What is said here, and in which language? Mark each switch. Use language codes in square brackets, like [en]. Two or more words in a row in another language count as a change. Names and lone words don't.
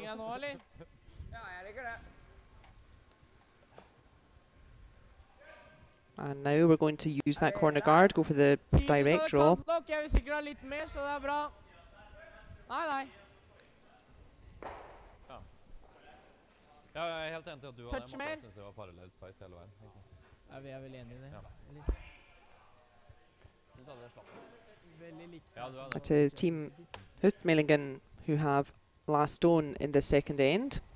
[en] And now we're going to use that corner guard, go for the direct draw. [no] Touch mer. Vi er vel enige i det. [en] It is Team Høstmælingen who have last stone in the second end.